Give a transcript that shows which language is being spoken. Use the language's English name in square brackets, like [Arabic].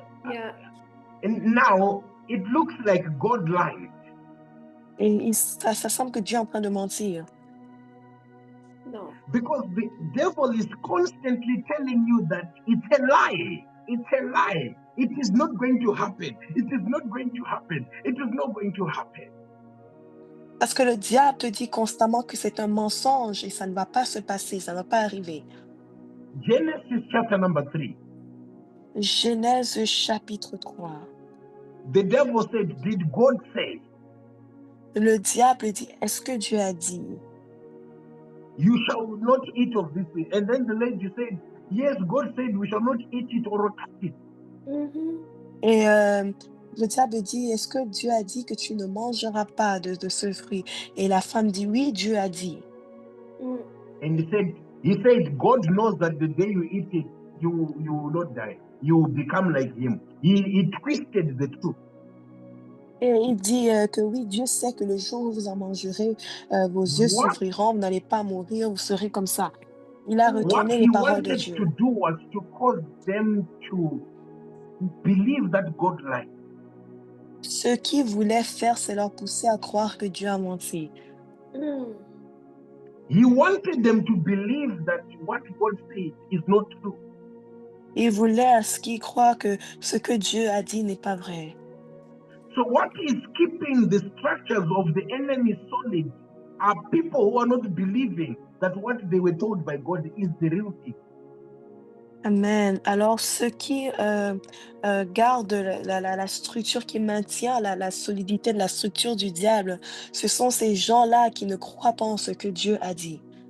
[English] Yeah. And now it looks like God lied. [French] Et ça semble que Dieu est en train de mentir. [English] No. Because the devil is constantly telling you that it's a lie. It's a lie. It is not going to happen. It is not going to happen. It is not going to happen. [French] Parce que le diable te dit constamment que c'est un mensonge et ça ne va pas se passer, ça ne va pas arriver. [English] Genesis chapter number 3. [French] Genèse chapitre 3. [English] The devil said, did God say? [French] Le diable dit, est-ce que Dieu a dit? [English] You shall not eat of this thing. And then the lady said, yes, God said we shall not eat it or touch it. [French] Et le diable dit, est-ce que Dieu a dit que tu ne mangeras pas de ce fruit? Et la femme dit, oui, Dieu a dit. [English] And he said, God knows that the day you eat it, you will not die. You will become like him. He twisted the truth. [French] Et il dit que oui, Dieu sait que le jour où vous en mangerez, vos yeux s'ouvriront, vous n'allez pas mourir, vous serez comme ça. Il a [English] What [French] retourné [English] he [French] les paroles de [English] wanted [French] Dieu. [English] to do was to cause them to believe that God lied. [French] Ce qu'il voulait faire, c'est leur pousser à croire que Dieu a menti. [English] He wanted them to believe that what God said is not true. [French] Il voulait à ce qu'ils croient que ce que Dieu a dit n'est pas vrai. [English] So what is keeping the structures of the enemy solid are people who are not believing that what they were told by God is the real thing. Amen. [French] Alors, ceux qui gardent la structure qui maintient la solidité de la structure du diable, ce sont ces gens-là qui ne croient pas en ce que Dieu a dit.